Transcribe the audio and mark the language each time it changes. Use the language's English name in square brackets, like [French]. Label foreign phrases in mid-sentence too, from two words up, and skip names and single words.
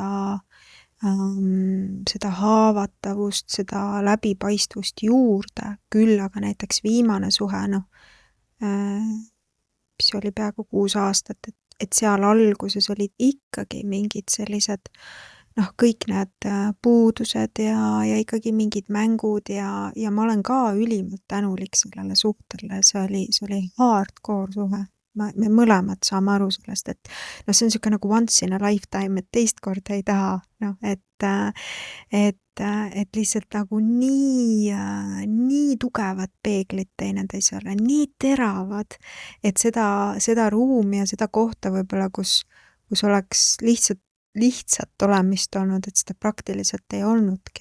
[Estonian] seda haavatavust, seda läbipaistvust juurde, küll aga näiteks viimane suhe, mis oli peaaegu 6 aastat, et seal alguses olid ikkagi mingid sellised kõik need puudused ja ikkagi mingid mängud ja ma olen ka ülimalt tänulik sellele suhtele, see oli hardcore suhe. Me mõlemad saame aru sellest, et see on siuke nagu [English] once in a lifetime, [Estonian] et teist korda ei taha, et lihtsalt nagu nii tugevad peeglid teineteisele, nii teravad, et seda ruumi ja seda kohta võib-olla, kus oleks lihtsalt olemist olnud, et seda praktiliselt ei olnudki.